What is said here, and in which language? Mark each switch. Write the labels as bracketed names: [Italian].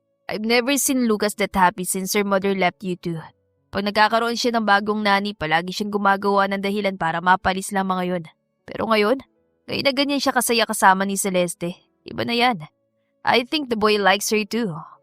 [English] I've never seen Lucas that happy since her mother left you two. [Filipino] Pag nagkakaroon siya ng bagong nani, palagi siyang gumagawa ng dahilan para mapalis lang mga yun. Pero ngayon na ganyan siya kasaya kasama ni Celeste. Iba na yan. [English] I think the boy likes her too.